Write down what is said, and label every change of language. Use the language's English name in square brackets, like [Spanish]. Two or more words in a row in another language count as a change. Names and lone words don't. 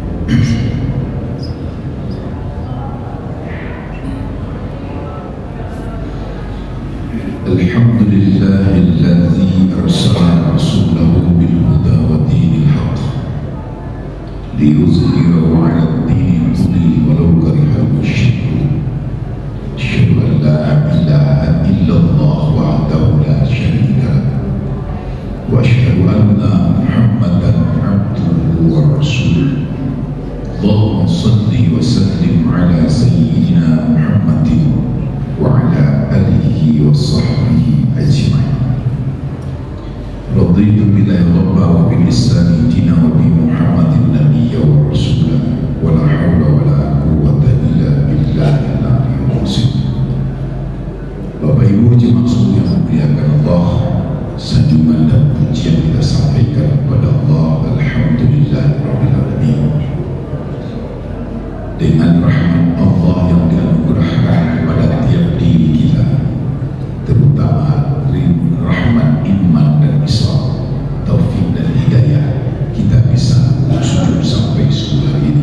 [Arabic] الحمد لله الذي أرسل رسوله بالهدى ودين الحق ليظهره على الدين كله ولو كره المشركون. أشهد أن لا إله إلا الله وحده لا شريك له وأشهد أن محمدا عبده ورسوله. اللهم صل وسلم على سيدنا محمد وعلى آله وصحبه أجمعين. رضيت بالله ربا وبالإسلام دينا وبمحمد نبيا ورسولا ولا حول ولا قوة إلا بالله العلي العظيم. [Indonesian] Bapak Ibu jemaah sekalian yang dimuliakan Allah, sanjungan dan pujian kita sampaikan kepada Allah. [Arabic] الحمد لله رب العالمين. [Indonesian] Dengan rahmat Allah yang dianugerahkan kepada tiap diri kita, terutama rahmat iman dan Islam, taufik dan hidayah, kita bisa sujud sampai hari ini.